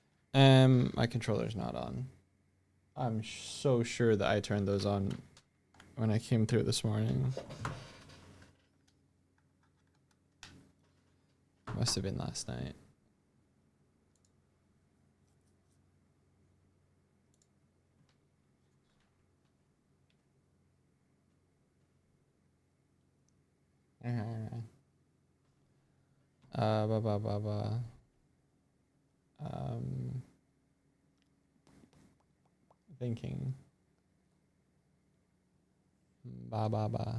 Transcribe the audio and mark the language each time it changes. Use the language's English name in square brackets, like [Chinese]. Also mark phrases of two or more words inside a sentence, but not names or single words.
[English] My controller's not on. I'm so sure that I turned those on when I came through this morning. Must have been last night. Ba ba ba ba. Thinking. Ba ba ba.